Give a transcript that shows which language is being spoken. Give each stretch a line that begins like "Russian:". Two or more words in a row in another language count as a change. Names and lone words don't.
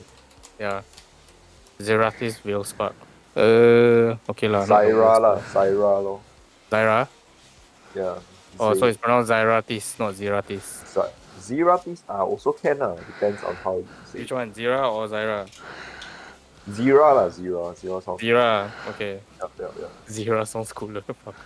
English: Yeah. Zeratis Veilspark. Okay lah, not the Zyra worst. lah, Zyra lor. Zyra? Yeah. Oh, so it's pronounced Zyratis, not Zeratis. Zeratis also can depends on how you say. Which one, Zera or Zyra? Zira lah, Zira. Zira sounds Zera, okay. yeah. Zera sounds cooler, fucker.